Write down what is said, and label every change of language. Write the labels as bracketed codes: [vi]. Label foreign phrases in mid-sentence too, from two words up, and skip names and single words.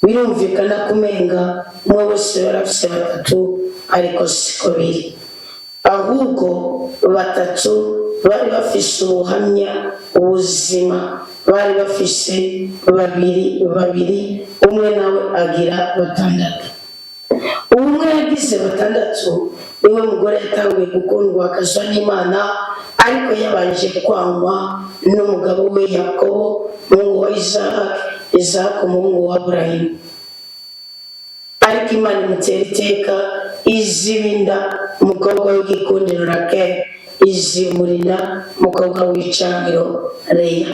[rn] Birumvikana kumenga umwe wese yarafise 3 ariko siko biri, ahubwo 3 bari bafise ubuhamya ubuzima, bari bafise 2 umwe nawe agira 6. Umwe yagize 6 niwe mugore yatanguye gukundwa akazwa n'Imana, ariko yabanje kwangwa n'umugabo we Yakobo umuhungu wa Isaka umuhungu wa Aburahamu. Ariko Imana imutera iteka izibinda umukobwa w'igikundiro Rakeli, izimurina umukobwa w'icangiro Leya.